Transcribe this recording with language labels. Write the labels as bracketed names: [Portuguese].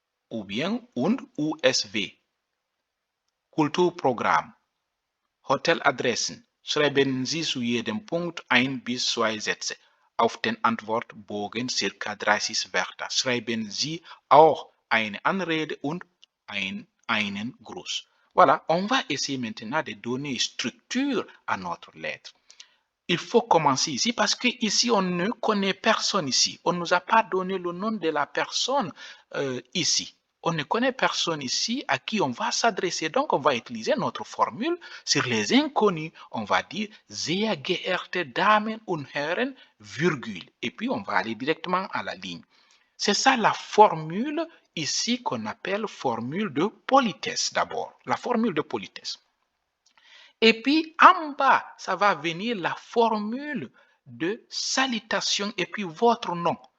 [French] Ou bien [German] und USW. Kulturprogramm. Hoteladressen. Schreiben Sie zu jedem Punkt 1 bis 2 Sätze. Auf den Antwortbogen circa 30 Wörter. Schreiben Sie auch eine Anrede und einen Gruß. [French] Voilà, on va essayer maintenant de donner structure à notre lettre. Il faut commencer ici parce que ici on ne connaît personne ici. On ne nous a pas donné le nom de la personne ici. On ne connaît personne ici à qui on va s'adresser. Donc on va utiliser notre formule sur les inconnus. On va dire [German] sehr geehrte Damen und Herren, [French] virgule. Et puis on va aller directement à la ligne. C'est ça la formule ici qu'on appelle formule de politesse d'abord. La formule de politesse. Et puis, en bas, ça va venir la formule de salutation et puis votre nom.